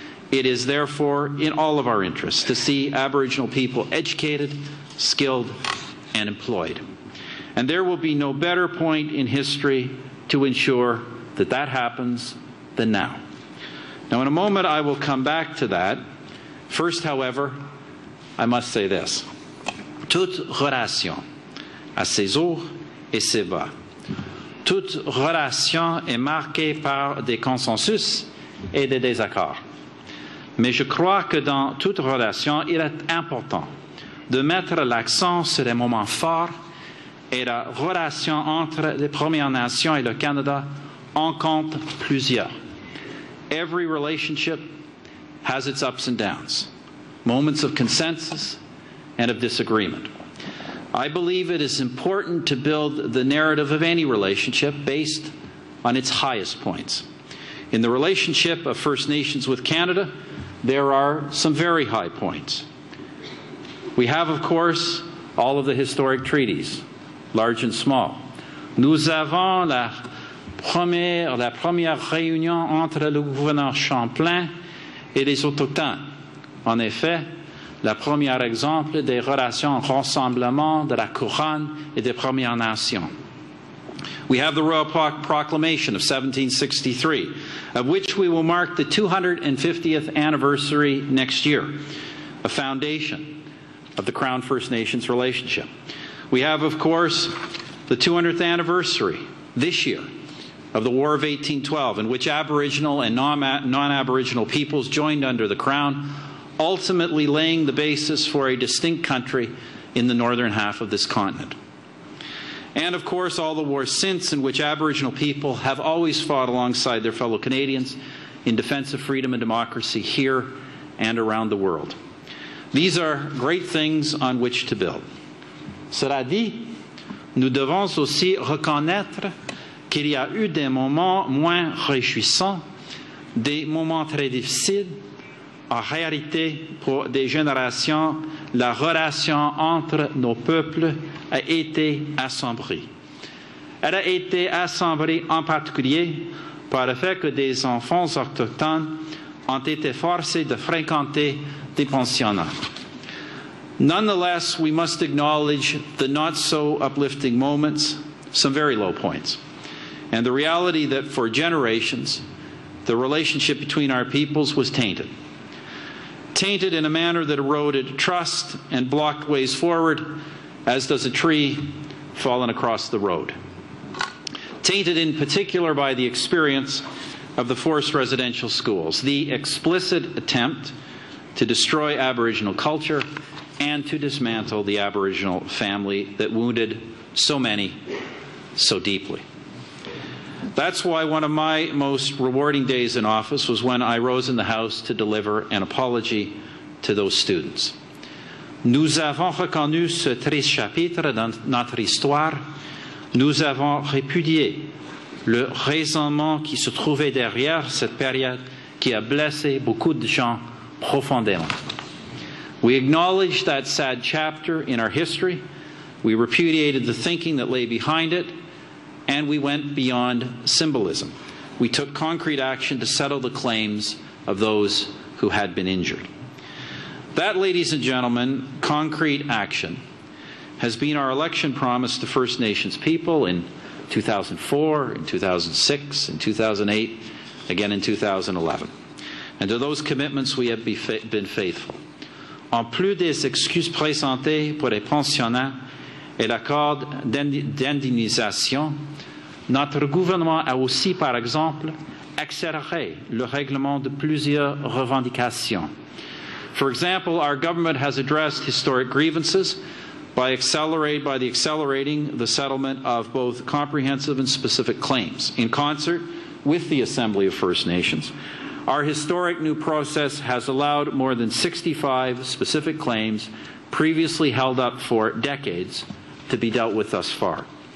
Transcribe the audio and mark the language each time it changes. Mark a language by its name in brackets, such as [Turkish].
[English] It is therefore in all of our interests to see Aboriginal people educated, skilled, and employed. And there will be no better point in history to ensure that that happens than now. Now, in a moment, I will come back to that. First, however, I must say this. [French] Toute relation a ses hauts et ses bas. toute relation est marquée par des consensus et des désaccords. Mais je crois que dans toute relation, il est important de mettre l'accent sur les moments forts et la relation entre les Premières Nations et le Canada en compte plusieurs. [English] Every relationship has its ups and downs, moments of consensus and of disagreement. I believe it is important to build the narrative of any relationship based on its highest points. In the relationship of First Nations with Canada, there are some very high points. We have, of course, all of the historic treaties, large and small. [French] Nous avons la première réunion entre le gouverneur Champlain et les Autochtones. En effet, le premier exemple des relations rassemblement de la couronne et des Premières Nations. [English] We have the Royal Proclamation of 1763, of which we will mark the 250th anniversary next year, a foundation of the Crown First Nations relationship. We have, of course, the 200th anniversary this year of the War of 1812, in which Aboriginal and non-Aboriginal peoples joined under the Crown, ultimately laying the basis for a distinct country in the northern half of this continent. And, of course, all the wars since, in which Aboriginal people have always fought alongside their fellow Canadians in defense of freedom and democracy here and around the world. These are great things on which to build. [French] Cela dit, nous devons aussi reconnaître qu'il y a eu des moments moins réjouissants, des moments très difficiles. En réalité, pour des générations, la relation entre nos peuples a été assombrie. Elle a été assombrie en particulier par le fait que des enfants autochtones ont été forcés de fréquenter des pensionnats. [English] Nonetheless, we must acknowledge the not-so-uplifting moments, some very low points, and the reality that for generations, the relationship between our peoples was tainted. Tainted in a manner that eroded trust and blocked ways forward, as does a tree fallen across the road. Tainted in particular by the experience of the forced residential schools, the explicit attempt to destroy Aboriginal culture and to dismantle the Aboriginal family that wounded so many so deeply. That's why one of my most rewarding days in office was when I rose in the House to deliver an apology to those students. [French] Nous avons reconnu ce triste chapitre dans notre histoire. Nous avons répudié le raisonnement qui se trouvait derrière cette période qui a blessé beaucoup de gens profondément. [English] We acknowledged that sad chapter in our history. We repudiated the thinking that lay behind it. And we went beyond symbolism. We took concrete action to settle the claims of those who had been injured. That, ladies and gentlemen, concrete action has been our election promise to First Nations people in 2004, in 2006, in 2008, again in 2011. And to those commitments we have been faithful. [French] En plus des excuses présentées pour les pensionnats et l'accord d'indemnisation, notre gouvernement a aussi, par exemple, accéléré le règlement de plusieurs revendications. [English] For example, our government has addressed historic grievances by accelerating the settlement of both comprehensive and specific claims. In concert with the Assembly of First Nations, our historic new process has allowed more than 65 specific claims previously held up for decades to be dealt with thus far.